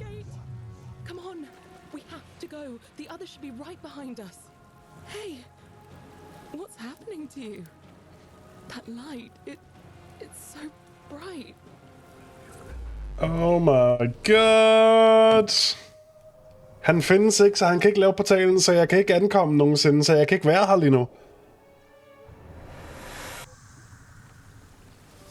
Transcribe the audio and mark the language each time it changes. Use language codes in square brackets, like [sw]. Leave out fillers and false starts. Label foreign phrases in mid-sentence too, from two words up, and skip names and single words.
[en] the gate. Come on. We have to go. The others should be right behind us. Hey, what's happening to you? That light, it's so bright. Oh my god. [da] Han findes ikke, så han kan ikke lave portalen, så jeg kan ikke ankomme nogensinde, så jeg kan ikke være her lige nu.